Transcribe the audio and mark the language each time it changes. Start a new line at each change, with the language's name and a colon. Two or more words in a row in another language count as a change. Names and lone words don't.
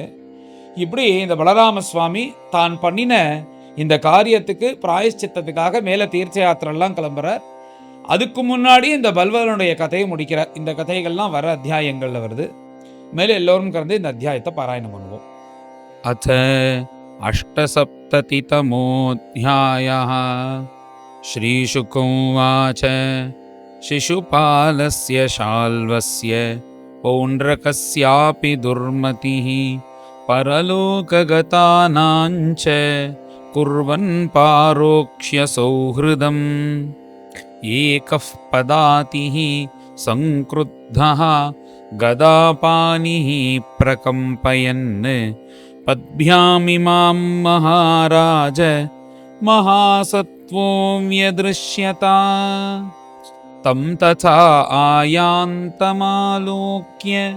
Tamil: இப்படி இந்த பலராம சுவாமி தான் பண்ணின இந்த காரியத்துக்கு பிராயஷ்சித்தத்துக்காக மேலே தீர்த்த யாத்திரெல்லாம் கிளம்புறார். அதுக்கு முன்னாடி இந்த பல்வலனுடைய கதையை முடிக்கிறார். இந்த கதைகள்லாம் வர அத்தியாயங்கள்ல வருது. மேலே எல்லோரும் கலந்து இந்த அத்தியாயத்தை பாராயணம் பண்ணுவோம்.
Sanskrit: அத அஷ்டசப்ததிதமோऽध्यायः श्रीशुक उवाच शिशुपालस्य शाल्वस्य पौण्ड्रकस्यापि दुर्मतिः परलोकगतानाञ्च कुर्वन् पारोक्ष्य सौहृदम् एकः पदातिः संक्रुद्धः गदापानिः प्रकम्पयन् पद्भ्यामिमां महाराज महासत्त्वो व्यदृश्यता तं तथा आयान्तमालोक्य